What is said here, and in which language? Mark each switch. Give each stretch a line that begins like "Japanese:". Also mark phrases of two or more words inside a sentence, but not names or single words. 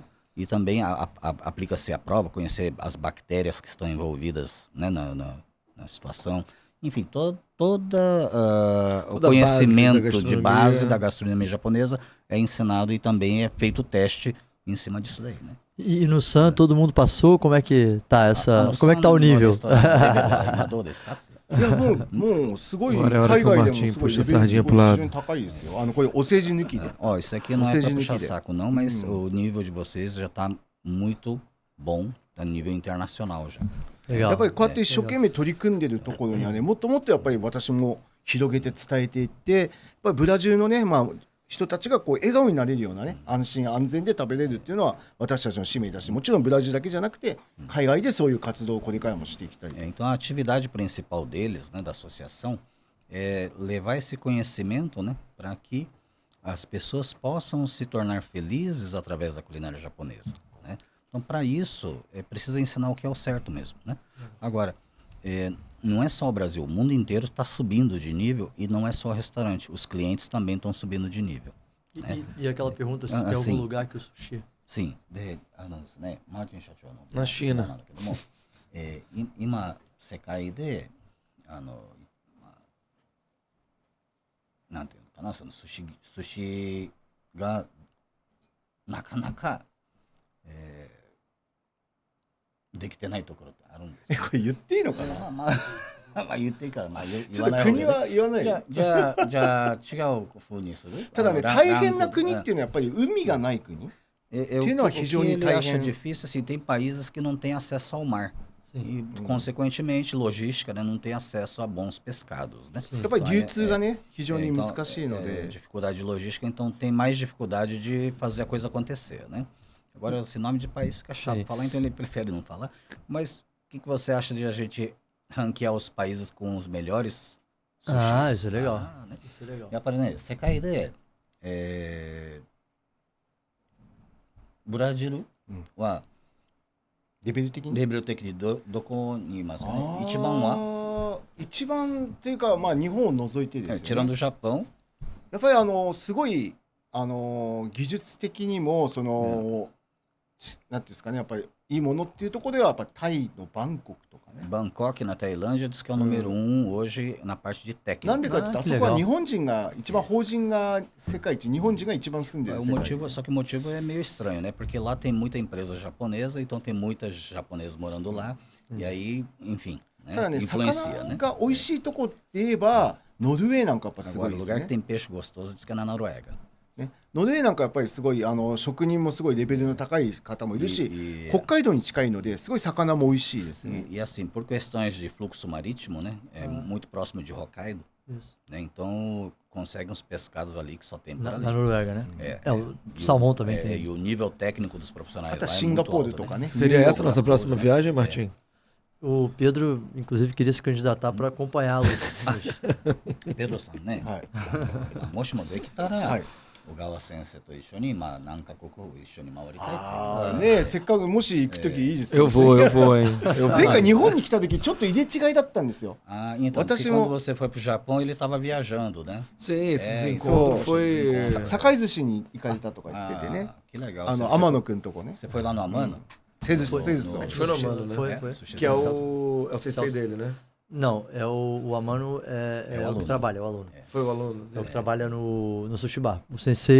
Portuguese: E também aplica-se a prova, conhecer as bactérias que estão envolvidas, né, na situação. Enfim, todo o Toda a conhecimento base da de base gastronomia. da gastronomia japonesa é ensinado e também é feito teste em cima disso daí, né? E no San todo mundo passou? Como é que tá essa? あ Como é que tá o nível?
Japanese: 今どうですか？いやもうすごい
Portuguese: Agora é a hora
Japanese: 海
Portuguese: que o
Japanese: 外でも
Portuguese: Martim
Japanese: すごい
Portuguese: puxa
Japanese: レ
Portuguese: a
Japanese: ベル
Portuguese: sardinha
Japanese: す
Portuguese: pro
Japanese: ごい非
Portuguese: lado.
Japanese: 常に高いですよ。これお世辞抜きで。
Portuguese: Ó, isso aqui não é Seja pra no puxar que der. saco não, mas o nível de vocês já tá muito bom, tá nível internacional já.
Japanese: や
Portuguese: Legal.
Japanese: っぱりこうやって一生懸命取り組んでるところにはねもっともっとやっぱり私も広げて伝えていってやっぱりブラジルのねまあ人たちがこう笑顔になれるようなね安心安全で食べれるっていうのは私たちの使命だしもちろんブラジルだけじゃなくて海外でそういう活動をこれからもしていきたい。
Portuguese: Então a atividade principal deles, né, da associação, é levar esse conhecimento, né, para que as pessoas possam se tornar felizes através da culinária japonesa, né? Então para isso é preciso ensinar o que é o certo mesmo, né? Agora não é só o Brasil, o mundo inteiro está subindo de nível e não é só o restaurante, os clientes também estão subindo de nível. E aquela pergunta se Ah, tem algum sim. lugar que o sushi. sim、
Japanese: で、ですね、マーティン社長のなChina なんだけども、今世界でなんていうのかな、その寿司がなかなか、できてないところってあるんですよ。これ言っていいのかな。まあ言っていいから、まあ言ちょっとわない方がいいね。国は言わないで。じゃあ違う風にする。ただねラン大変な国っていうのはやっぱり海がない国。
Portuguese: o não, que região ele acha italiana. difícil, assim, tem países que não têm acesso ao mar. E, consequentemente, logística, né, não tem acesso a bons pescados, né?
Japanese: やっぱり流通がね非常に難しいの
Portuguese: Então,
Japanese: で。
Portuguese: dificuldade de logística, então tem mais dificuldade de fazer a coisa acontecer, né? Agora, esse nome de país fica chato Sim. falar, então ele prefere não falar. Mas o que você acha de a gente ranquear os países com os melhores sushis? Ah, isso é legal. Né? Isso é legal.
Japanese: やっぱりね、世界で、ブラジルはレベル的に。レベル的にどこにいますかね。一番は一番っていうかまあ日本を除いてですよね。
Portuguese: tirando o Japão,
Japanese: やっぱりすごい技術的にもその、なんていうんですかねやっぱりいいものっていうところではやっぱりタイのバンコクとかね。
Portuguese: Bangkok, na Tailândia, diz que é o número 1 hoje na parte de
Japanese: なん
Portuguese: técnica.
Japanese: でかっていうとあそこは日本人が一番法人が世界一日本人が一番住んでる
Portuguese: O
Japanese: 世界。
Portuguese: motivo, só que o motivo é meio estranho, né? Porque lá tem muita empresa japonesa, então tem muitas japonesas morando lá, e aí, enfim,
Japanese: ただ
Portuguese: né?
Japanese: ね
Portuguese: influencia,
Japanese: 魚
Portuguese: né?
Japanese: が美味しいとこって言えばノルウェーなんかやっぱすご
Portuguese: Agora,
Japanese: い
Portuguese: o
Japanese: です
Portuguese: lugar
Japanese: ね
Portuguese: que tem peixe gostoso diz que é na Noruega.
Japanese: ねノルウェーなんかやっぱりすごい職人もすごいレベルの高い方もいるし
Portuguese: E,
Japanese: 北海道に近いのですごい魚も美味しいですね。
Portuguese: e assim, por questões de fluxo marítimo, né? É muito próximo de Hokkaido, Isso. né? Então consegue uns pescados ali que só tem por Na, ali. na Noruega, né? É, o E salmão também é, tem. E o nível técnico dos profissionais
Japanese: あとは
Portuguese: lá é
Japanese: シンガ
Portuguese: muito
Japanese: ポール
Portuguese: alto,
Japanese: と
Portuguese: né?
Japanese: かね。
Portuguese: Seria essa a nossa Singapura, próxima né? viagem, Martim? O Pedro, inclusive, queria se candidatar para acompanhá-lo.
Japanese: Pedro-san ね、はいもしもできたら、はい小川先生と一緒に、まあ、何カ国を一緒に回りたいっていうあーねえせっかくもし行く時いいです
Portuguese: Eu
Japanese: よ。
Portuguese: vou, hein? Eu
Japanese: 前
Portuguese: vou.
Japanese: 回日本に来た時ちょっと入れ違いだったんですよ。
Portuguese: Ah, então,
Japanese: 私
Portuguese: diz que
Japanese: も
Portuguese: quando você foi pro Japão, ele estava viajando, né? Sim, esse É, desencontro isso. foi. Sim.
Japanese: 堺寿司に行かれたとか言っててね。
Portuguese: que legal.
Japanese: 天野くんとこね。
Portuguese: Você foi lá no Amano? セズスセズス No-
Japanese: の
Portuguese: A gente foi no Amano, né? Foi, É, foi. sushi Que é sensacional. o sensei dele, né? Não, é o Amano é É o o que aluno. trabalha, é o aluno. Foi o aluno. É o que trabalha no Sushi Bar. O sensei, na verdade,